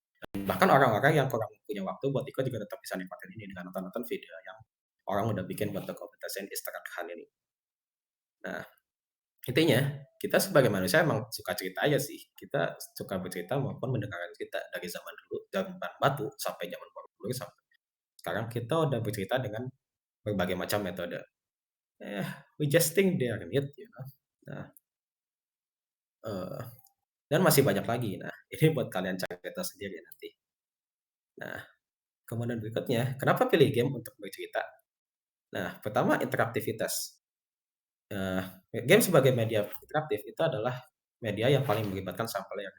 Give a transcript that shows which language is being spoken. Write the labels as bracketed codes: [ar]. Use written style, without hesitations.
[id] Dan bahkan orang-orang yang kurang punya waktu buat ikut juga tetap bisa nikmatin ini dengan nonton video yang orang udah bikin buat dokumentasiin easter egg ini. Nah, intinya kita sebagai manusia emang suka cerita aja sih. Kita suka bercerita maupun mendengarkan cerita dari zaman dulu, zaman batu sampai zaman borobudur sampai sekarang kita udah bercerita dengan berbagai macam metode. [en] We just think they are neat, you know. [id] Nah, dan masih banyak lagi. Nah, ini buat kalian cari cerita sendiri nanti. Nah, kemudian berikutnya, kenapa pilih game untuk bercerita? Nah, pertama interaktivitas. Game sebagai media interaktif itu adalah media yang paling melibatkan sang player.